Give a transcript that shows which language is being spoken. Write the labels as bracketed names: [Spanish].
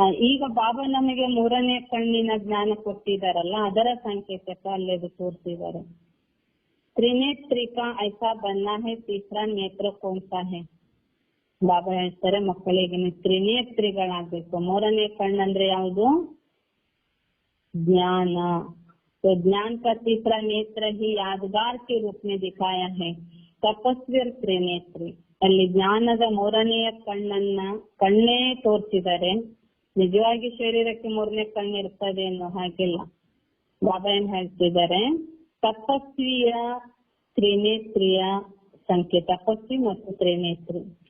[Kannada] ಈಗ ಬಾಬಾ ನಮಗೆ 3ನೇ ಕಣ್ಣಿನ ಜ್ಞಾನ ಕೊಟ್ಟಿದಾರಲ್ಲ, ಅದರ ಸಂಕೇತಕ ಅಲ್ಲಿ ಅದು ತೋರಿಸಿದ್ದಾರೆ. [Hindi] ತ್ರಿನೇತ್ರಿಕಾ ಐಸಾ ಬನ್ನ ಹೈ, ತೀಸರಾ ನೇತ್ರ ಕೌನ್ಸಾ ಹೈ? [Kannada] ಬಾಬಾ ಹೇಳ್ತಾರೆ, ಮಕ್ಕಳಿಗೆ ತ್ರಿನೇತ್ರಿಗಳಾಗ್ಬೇಕು. 3ನೇ ಕಣ್ಣಂದ್ರೆ ಯಾವುದು? ಜ್ಞಾನ. [Hindi] तो ज्ञान का तीसरा नेत्र ही यादगार के रूप में दिखाया है. तपस्वी और त्रिनेत्री [Kannada] ಅಲ್ಲಿ ಜ್ಞಾನದ 3ನೆಯ ಕಣ್ಣೇ ತೋರಿಸಿದ್ದಾರೆ. ನಿಜವಾಗಿ ಶರೀರಕ್ಕೆ 3ನೇ ಕಣ್ಣು ಇರ್ತದೆ ಅನ್ನೋ ಹಾಗಿಲ್ಲ. ಬಾಬಾ ಏನ್ ಹೇಳ್ತಿದ್ದಾರೆ, ತಪಸ್ವಿಯ ತ್ರಿನೇತ್ರಿಯ ಸಂಖ್ಯೆ, ತಪಸ್ವಿ ಮತ್ತು ತ್ರಿನೇತ್ರಿ.